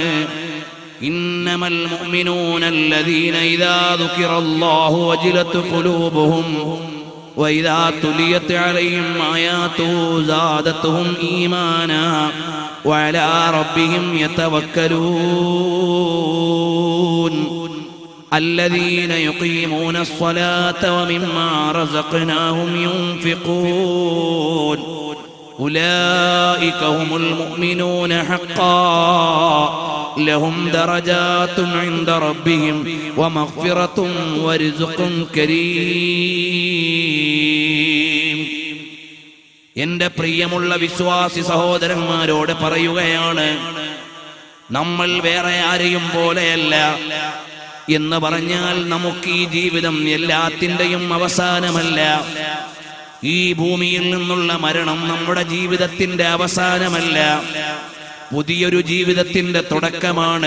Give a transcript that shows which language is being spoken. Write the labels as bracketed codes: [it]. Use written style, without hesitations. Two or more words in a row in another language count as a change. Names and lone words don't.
[ar] إنما المؤمنون الذين إذا ذكر الله وجلت قلوبهم وإذا تليت عليهم آياته زادتهم إيمانا وعلى ربهم യതവക്കലൂൻ الذين يقيمون الصلاة ومما رزقناهم ينفقون أولئك هم المؤمنون حقا لهم درجات عند ربهم ومغفرة ورزق كريم. [ml] എൻ്റെ പ്രിയമുള്ള വിശ്വാസി സഹോദരന്മാരോട് പറയുകയാണ്, നമ്മൾ വേറെ ആരെയും പോലെയല്ല. എന്ന് പറഞ്ഞാൽ നമുക്ക് ഈ ജീവിതം എല്ലാത്തിൻ്റെയും അവസാനമല്ല. ഈ ഭൂമിയിൽ നിന്നുള്ള മരണം നമ്മുടെ ജീവിതത്തിന്റെ അവസാനമല്ല, പുതിയൊരു ജീവിതത്തിന്റെ തുടക്കമാണ്.